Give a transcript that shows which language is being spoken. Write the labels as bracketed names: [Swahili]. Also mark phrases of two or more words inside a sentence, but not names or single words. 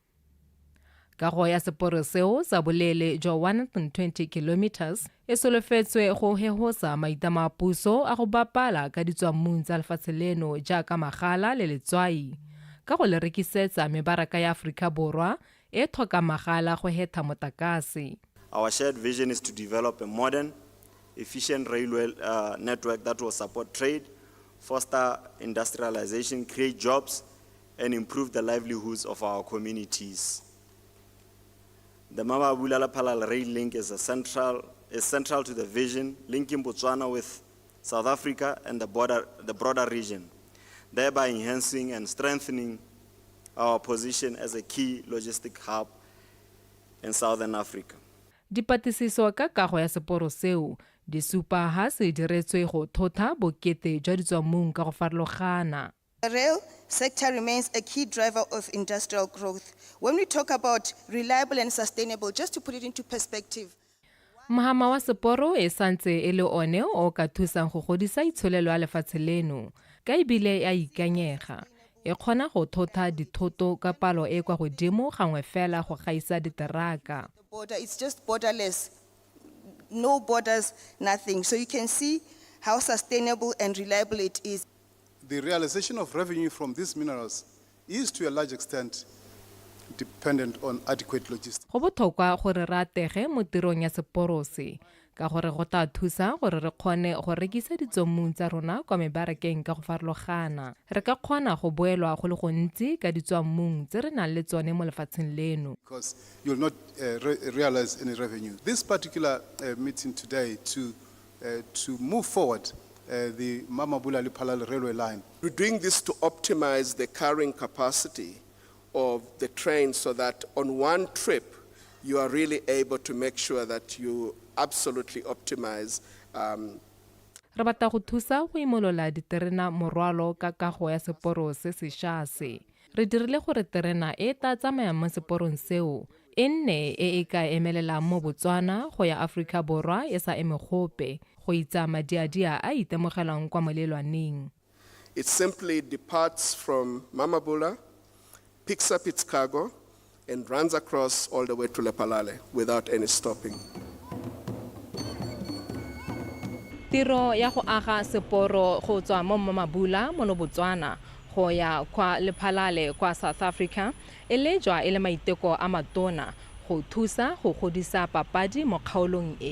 [Tswana] Kago ya seporo seo sa boleele jwa 120 kilometers e solofetswe go hehosa maitama a puso a go bapala ka ditswammung tsa lefatshe leno jaaka magala le letswai ka go le rekisetsa mebaraka ya Aforika Borwa e tlhoka magala go hetha motakase. [English] Our shared vision is to develop a modern, efficient railway network that will support trade, foster industrialization, create jobs, and improve the livelihoods of our communities. The Mamabula Lephalale rail link is central to the vision, linking Botswana with South Africa and the broader region, thereby enhancing and strengthening our position as a key logistic hub in Southern Africa. [Tswana] Dipatlisiso ka kago ya seporo seo di supa ha se diretswe go thotha bokete jwa ditswammung ka go farologana. [English] The rail sector remains a key driver of industrial growth. When we talk about reliable and sustainable, just to put it into perspective, [Tswana] Mahama wa seporo e santse e le one o ka thusang go godisa itsholelo ya lefatshe leno ka ebile a ikanyega e kgona go thotha dithoto ka palo e kwa godimo gangwe fela go gaisa diteraka. [English] the border, it's just borderless, no borders, nothing. So you can see how sustainable and reliable it is. The realization of revenue from these minerals is to a large extent dependent on adequate logistics. [Tswana] Go botlhokwa gore re atege mo tirong ya seporo se ka gore go tla thusa gore re kgone go rekisa ditswammung tsa rona kwa mebarakeng ka go farologana. Re ka kgona go boelwa go le gontsi ka ditswammung tse re nang le tsone mo lefatsheng leno. [English] Because you'll not realize any revenue. This particular meeting today to move forward the Mamabula Lephalale railway line. We're doing this to optimize the carrying capacity of the train so that on one trip you are really able to make sure that you absolutely optimize. [Tswana] Re batla go thusa go imolola diterena morwalo ka kago ya seporo se sešwa se. Re dirile gore terena e tla tsamaya mo seporong seo e nne e ka emelelang mo Botswana go ya Afrika Borwa e sa eme gope go itsa madiadia a itemogelang kwa molelwaneng. [English] It simply departs from Mamabula, picks up its cargo, and runs across all the way to Lephalale without any stopping. [Tswana] Tiro ya go aga seporo go tswa mo Mamabula mo Botswana go ya kwa Lephalale kwa South Africa e lejwa e le maiteko a matona go thusa go godisa papadi mo kgaolong e.